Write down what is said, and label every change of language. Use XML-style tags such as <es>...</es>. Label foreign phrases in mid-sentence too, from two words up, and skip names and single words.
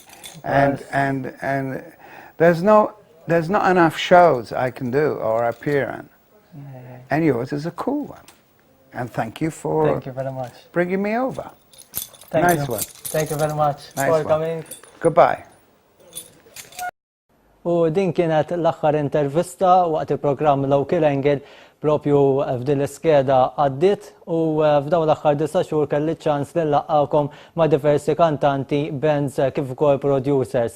<en>And Yes. and there's not enough shows I can do or appear in. And yours is a cool one. And thank you Thank you very much. bringing me over. Thank Nice you. one. Thank you very much Nice for one. coming. Goodbye.</en> <mt>U din kienet l-aħħar intervista waqt il-programm Local Angle propju f'din l-iskeda għaddit u f'dawn l-aħħar 9 xhur kelli ċans li nlaqgħakom ma' diversi kantanti, bands kif ukoll producers.</mt>